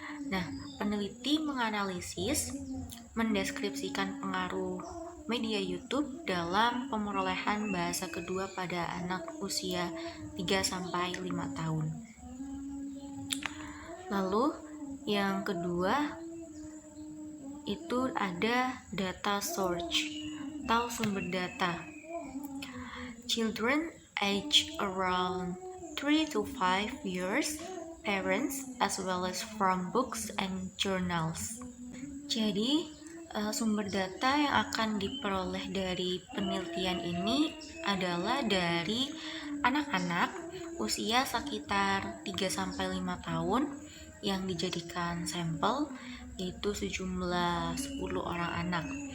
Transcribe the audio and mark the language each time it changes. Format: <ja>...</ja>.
<id>Nah, peneliti menganalisis, mendeskripsikan pengaruh media YouTube dalam pemerolehan bahasa kedua pada anak usia 3-5 tahun. Lalu yang kedua itu ada data source atau sumber data.</id> <en>Children age around 3 to 5 years, parents as well as from books and journals.</en> <id>Jadi sumber data yang akan diperoleh dari penelitian ini adalah dari anak-anak usia sekitar 3-5 tahun yang dijadikan sampel, yaitu sejumlah 10 orang anak.</id>